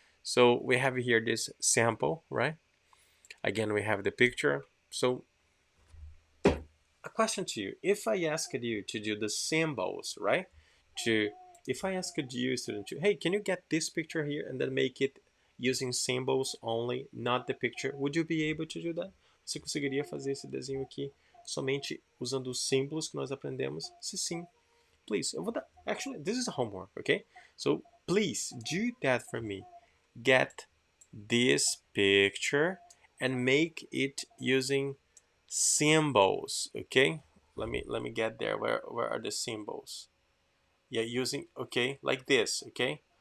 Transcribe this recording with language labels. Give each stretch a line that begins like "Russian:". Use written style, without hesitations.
English: So we have here this sample, right? Again, we have the picture. So a question to you: if I asked you to do the symbols, right? If I asked you, student, hey, can you get this picture here and then make it using symbols only, not the picture? Would you be able to do that?
Portuguese: Você conseguiria fazer esse desenho aqui somente usando os símbolos que nós aprendemos? Se sim, please. Eu vou dar.
English: Actually, this is a homework, okay? So please do that for me. Get this picture and make it using symbols, okay? Let me get there. Where are the symbols? Yeah, using, okay, like this, okay?